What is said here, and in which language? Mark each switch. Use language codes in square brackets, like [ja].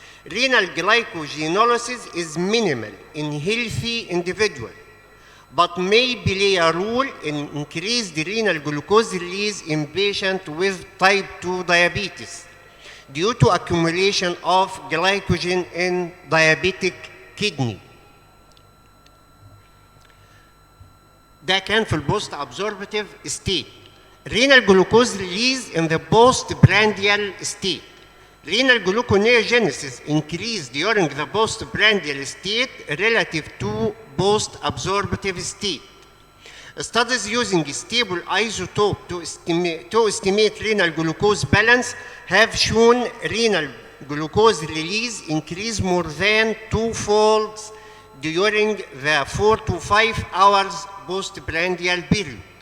[en] Renal glycogenolysis is minimal in healthy individuals, but may play a role in increased renal glucose release in patients with type 2 diabetes due to accumulation of glycogen in diabetic kidney. [ar] ده كان في البوست [en] absorptive state. Renal glucose release in the postprandial state. Renal gluconeogenesis increased during the postprandial state relative to post-absorptive state. Studies using stable isotope to estimate renal glucose balance have shown renal glucose release increase more than twofold during the 4 to 5 hours postprandial period.